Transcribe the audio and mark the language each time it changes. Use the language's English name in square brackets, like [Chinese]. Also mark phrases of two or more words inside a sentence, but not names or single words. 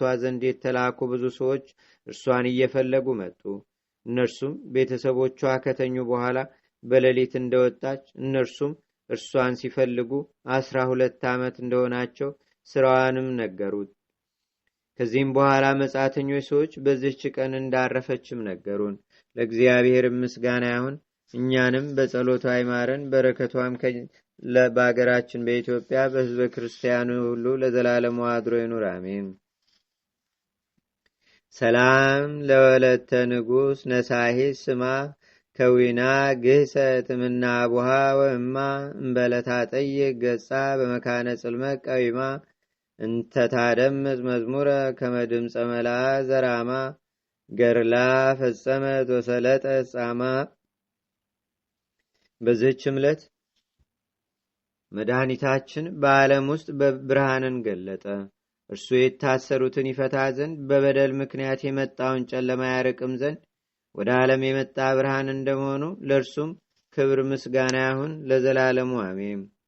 [Amharic] ዘንድ የተላኩ ብዙ ሰዎች እርሷን እየፈለጉ መጡ። እነርሱም ቤተሰቦቿ ከተኙ በኋላ በሌሊት እንደወጣች፣ እነርሱም እርሷን ሲፈልጉ 12 ዓመት እንደሆናቸው ስራዋንም ነገሩት። ከዚህም በኋላ መጻተኞች ሰዎች በዚህች ቀን እንዳረፈችም ነገሩን። ለእግዚአብሔር ምስጋና ይሁን፣ እኛንም በጸሎቷ አይማረን፣ በረከቷም በአገራችን በኢትዮጵያ በሕዝበ ክርስቲያኑ ሁሉ ለዘላለሙ አድሮ ይኑር፣ አሜን። [Geez] ሰላም ለወለተ ንጉሥ ነሳሂ ስማ ከዊና ግህሰ ትምና አቡሃ ወእማ እምበለታ ጠይቅ ገጻ በመካነ ጽልመት ቀዊማ እንተታደምጥ መዝሙረ ከመድምፀ መላ ዘራማ ገርላ ፈጸመት ወሰለጠ ጻማ። [Amharic] በዚህች ዕለት መድኃኒታችን በዓለም ውስጥ ብርሃንን ገለጠ። እርሱ የታሰሩትን ይፈታ ዘንድ በበደል ምክንያት የመጣውን ጨለማ ያርቅም ዘንድ ወደ ዓለም የመጣ ብርሃን እንደመሆኑ ለእርሱም ክብር ምስጋና ይሁን ለዘላለሙ አሜን።